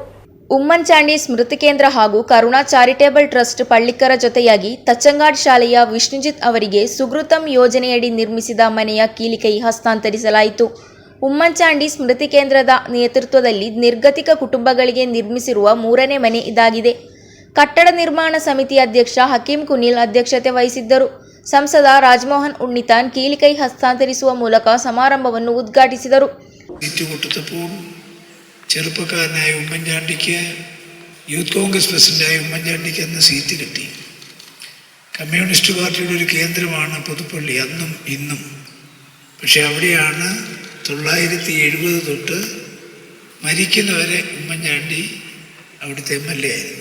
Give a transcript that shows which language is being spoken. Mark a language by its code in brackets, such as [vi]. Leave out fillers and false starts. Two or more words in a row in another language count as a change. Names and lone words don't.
[kn] ಉಮ್ಮನ್ಚಾಂಡಿ ಸ್ಮೃತಿ ಕೇಂದ್ರ ಹಾಗೂ ಕರುಣಾ [en] charitable trust [kn] ಪಳ್ಳಿಕರ ಜೊತೆಯಾಗಿ ತಚ್ಚಂಗಾಡ್ ಶಾಲೆಯ ವಿಷ್ಣುಜಿತ್ ಅವರಿಗೆ ಸುಗೃತಂ ಯೋಜನೆಯಡಿ ನಿರ್ಮಿಸಿದ ಮನೆಯ ಕೀಲಿಕೈ ಹಸ್ತಾಂತರಿಸಲಾಯಿತು. ಉಮ್ಮನ್ಚಾಂಡಿ ಸ್ಮೃತಿ ಕೇಂದ್ರದ ನೇತೃತ್ವದಲ್ಲಿ ನಿರ್ಗತಿಕ ಕುಟುಂಬಗಳಿಗೆ ನಿರ್ಮಿಸಿರುವ 3ನೇ ಮನೆ ಇದಾಗಿದೆ. ಕಟ್ಟಡ ನಿರ್ಮಾಣ ಸಮಿತಿ ಅಧ್ಯಕ್ಷ ಹಕೀಂ ಕುನಿಲ್ ಅಧ್ಯಕ್ಷತೆ ವಹಿಸಿದ್ದರು. ಸಂಸದ ರಾಜಮೋಹನ್ ಉಣ್ಣಿತಾನ್ ಕೀಲಿಕೈ ಹಸ್ತಾಂತರಿಸುವ ಮೂಲಕ സമാരംಭವನ್ನು ഉദ്ഘാಟಿಸಿದರು. [ml] ചെറുപ്പക്കാരനായ ഉമ്മൻചാണ്ടിക്ക് യൂത്ത് കോൺഗ്രസ് പ്രസിഡന്റായ ഉമ്മൻചാണ്ടിക്ക് അന്ന് സീറ്റ് കിട്ടി. കമ്മ്യൂണിസ്റ്റ് പാർട്ടിയുടെ ഒരു കേന്ദ്രമാണ് പുതുപ്പള്ളി അന്നും ഇന്നും. പക്ഷെ അവിടെയാണ് 970 തൊട്ട് മരിക്കുന്നവരെ ഉമ്മൻചാണ്ടി അവിടുത്തെ MLA ആയിരുന്നു.